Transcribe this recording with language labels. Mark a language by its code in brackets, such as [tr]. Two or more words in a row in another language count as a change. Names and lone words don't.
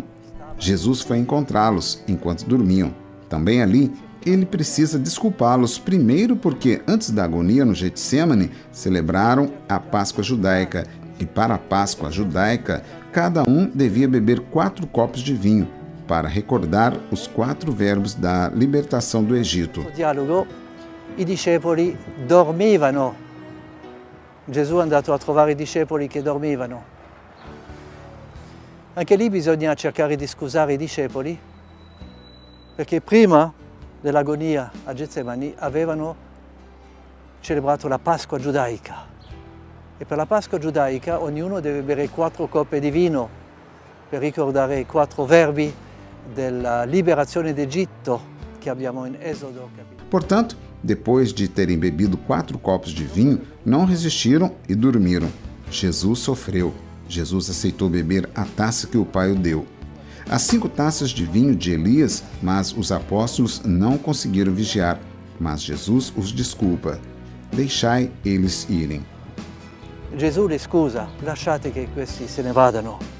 [pt] Jesus foi encontrá-los enquanto dormiam. Também ali, ele precisa desculpá-los, primeiro porque, antes da agonia no Getsêmani, celebraram a Páscoa judaica. E para a Páscoa judaica, cada um devia beber 4 copos de vinho, para recordar os 4 verbos da libertação do Egito. [it] No dialogo, i discepoli dormivano. Gesù è andato a trovare i discepoli che dormivano. Anche lì bisogna cercare di scusare i discepoli, perché prima dell'agonia a Getsemani avevano celebrato la Pasqua giudaica. E per la Pasqua giudaica ognuno deve bere 4 coppe di vino per ricordare i 4 verbi della liberazione d'Egitto che abbiamo in Esodo. [pt] Portanto, depois de terem bebido 4 copos de vinho, não resistiram e dormiram. Jesus sofreu. Jesus aceitou beber a taça que o Pai o deu. As 5 taças de vinho de Elias, mas os apóstolos não conseguiram vigiar. Mas Jesus os desculpa. Deixai eles irem. [it] Gesù li scusa, lasciate che questi se ne vadano.